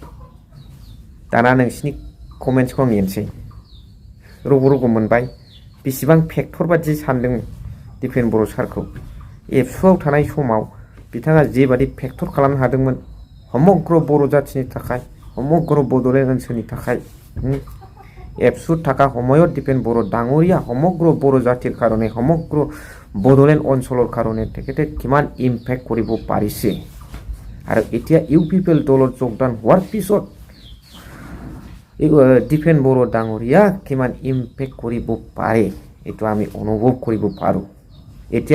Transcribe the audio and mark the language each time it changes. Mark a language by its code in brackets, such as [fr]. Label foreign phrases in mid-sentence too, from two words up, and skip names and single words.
[brx] दाना नोंसिनि कमेन्ट्सखौ आं नेनोसै। रग' मोनबाय बेसेबां फेक्टर बादि सानदों दिपेन बर' सारखौ। एबसुआव थानाय समाव बिथाङा जेबादि फेक्टर खालामनो हादोंमोन समग्र बर' जाथिनि थाखाय, समग्र बड'लेण्ड ओनसोलनि थाखाय। [as] एबसु थाका সময়ত दिपेन बर' ডাঙৰীয়া সমগ্ৰ बर' জাতিৰ কাৰণে, সমগ্ৰ বড়োলেণ্ড অঞ্চলৰ কাৰণে তেখেতে কিমান ইম্পেক্ট কৰিব পাৰিছে। আৰু এতিয়া ইউপিপিএল দলত যোগদান হোৱাৰ পিছত দিপেন বড়ো ডাঙৰীয়া কিমান ইম্পেক্ট কৰিব পাৰে এইটো আমি অনুভৱ কৰিব পাৰোঁ।